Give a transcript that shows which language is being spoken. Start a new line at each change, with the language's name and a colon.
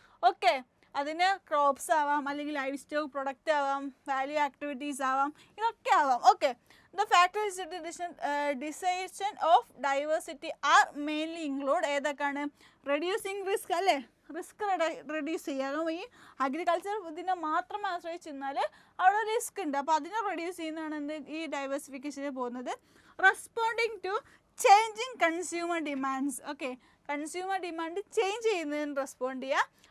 Malayalam: Okay, അതിന് crops ആവാം, അല്ലെങ്കിൽ ലൈഫ് സ്റ്റോക്ക് പ്രൊഡക്റ്റ് ആവാം, വാല്യൂ ആക്ടിവിറ്റീസ് ആവാം, ഇതൊക്കെ ആവാം.
English: okay, the factors decision of diversity are mainly include
Malayalam: ഏതൊക്കെയാണ്? റെഡ്യൂസിങ് റിസ്ക്, അല്ലേ, റിസ്ക് റെഡ്യൂസ് ചെയ്യുക. ഈ അഗ്രികൾച്ചർ ഇതിനെ മാത്രം ആശ്രയിച്ചിരുന്നാൽ അവിടെ റിസ്ക് ഉണ്ട്, അപ്പോൾ അതിനെ റെഡ്യൂസ് ചെയ്യുന്നതാണ് എന്ത് ഈ ഡൈവേഴ്സിഫിക്കേഷനിൽ പോകുന്നത്.
English: Responding to changing consumer demands.
Malayalam: Okay,
English: consumer demand change
Malayalam: ചെയ്യുന്നതിന് റെസ്പോണ്ട് ചെയ്യുക.